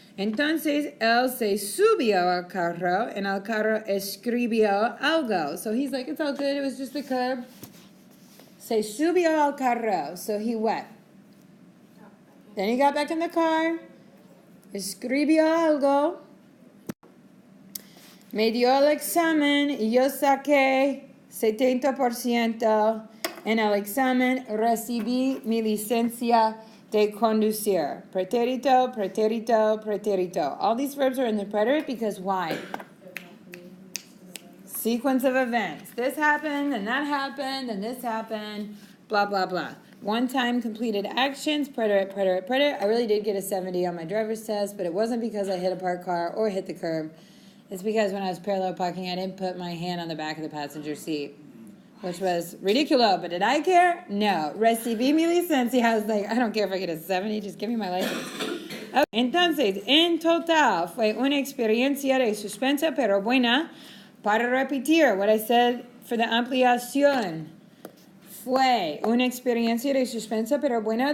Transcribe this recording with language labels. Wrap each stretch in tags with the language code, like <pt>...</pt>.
<es>Entonces, él se subió al carro, and al carro escribió algo.</es> <en>So he's like, it's all good, it was just the curb.</en> <es>Se subió al carro.</es> <en>So he what? Then he got back in the car,</en> <es>escribió algo, me dio el examen, y yo saqué 70%. En el examen recibí mi licencia de conducir. Pretérito, pretérito, pretérito.</es> <en>All these verbs are in the preterite because why? Sequence of events. This happened, and that happened, and this happened, blah, blah, blah. One time completed actions, preterite, preterite, preterite. I really did get a 70 on my driver's test, but it wasn't because I hit a parked car or hit the curb. It's because when I was parallel parking, I didn't put my hand on the back of the passenger seat, which was ridiculous. But did I care? No.</en> <es>Recibí mi licencia.</es> <en>I was like, I don't care if I get a 70, just give me my license. Okay.</en> <es>Entonces, en total, fue una experiencia de suspensa pero buena para repetir</es> <en>what I said for the</en> <es>ampliación. Fue una experiencia de suspensa pero buena.</es>